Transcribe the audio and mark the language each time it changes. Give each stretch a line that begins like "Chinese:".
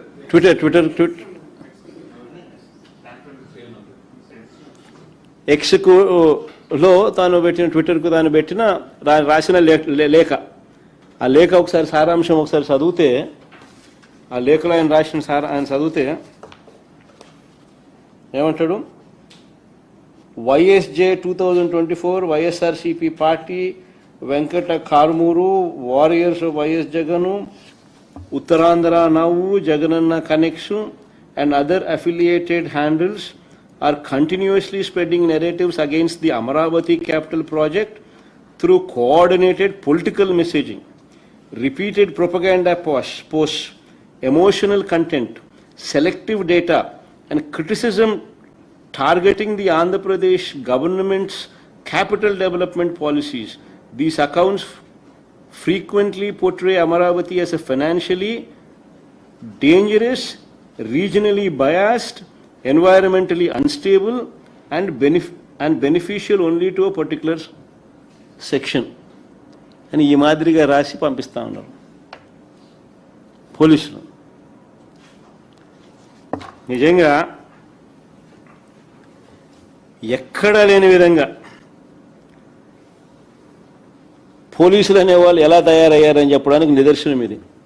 Telugu: Twitter ఎక్స్లో తాను పెట్టిన, ట్విట్టర్కు తాను పెట్టిన రాసిన లేఖ. ఆ లేఖ ఒకసారి సారాంశం ఒకసారి చదివితే, ఆ లేఖలో ఆయన రాసిన ఆయన చదివితే ఏమంటాడు?
English: YSJ 2024 YSRCP party, Venkata Karmuru, warriors YS Jagan, Uttarandhra నవ్వు, Jagananna connection and other affiliated handles are continuously spreading narratives against the Amaravati capital project through coordinated political messaging, repeated propaganda posts, emotional content, selective data, and criticism targeting the Andhra Pradesh government's capital development policies. These accounts frequently portray Amaravati as a financially dangerous, regionally biased, environmentally unstable, and beneficial only to a particular section.
Telugu: అని ఈ మాదిరిగా రాసి పంపిస్తూ ఉన్నారు పోలీసులు. నిజంగా ఎక్కడా లేని విధంగా పోలీసులు అనేవాళ్ళు ఎలా తయారయ్యారని చెప్పడానికి నిదర్శనం ఇది.